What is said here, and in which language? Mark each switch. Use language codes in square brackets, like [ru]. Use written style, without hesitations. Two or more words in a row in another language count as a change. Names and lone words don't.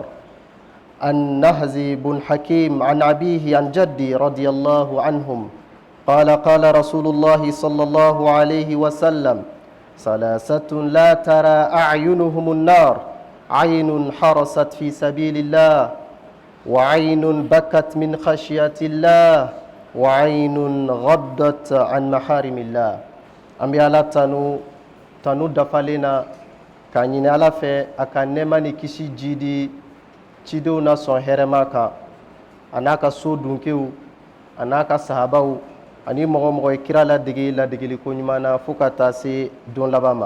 [ar] عن نهز بن حكيم عن أبيه عن جدي رضي الله عنهم قال رسول الله صلى الله عليه وسلم ثلاثة لا ترى أعينهم النار عين حرست في سبيل الله وعين بكت من خشية الله وعين غضت عن محارم الله. [bm] Ambi ala tanu dafalena ka ɲini ala fɛ a ka nɛɛma ni kisi jidi cidenw na sɔn hɛrɛma kan a n'a ka so dunkew a n'a ka sahabaw ani mɔgɔ mɔgɔ ye kira ladege ladegeliko ɲuman na fo ka taa se don laban ma.